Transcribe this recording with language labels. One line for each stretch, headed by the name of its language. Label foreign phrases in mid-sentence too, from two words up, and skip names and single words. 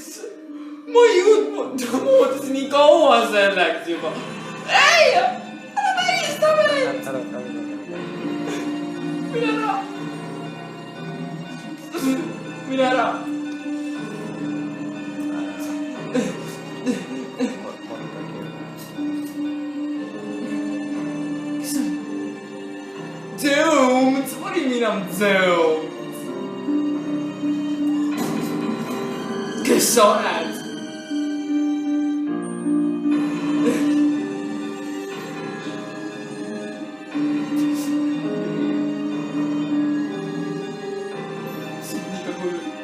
Estonian: Ma ei ootasin nii kaua selleks juba. Ei! Ära välista meid! Mine ära! Mine ära!
English: Doomed! What do you mean I'm doomed?
Estonian: Kes sa oled? See on liiga hull.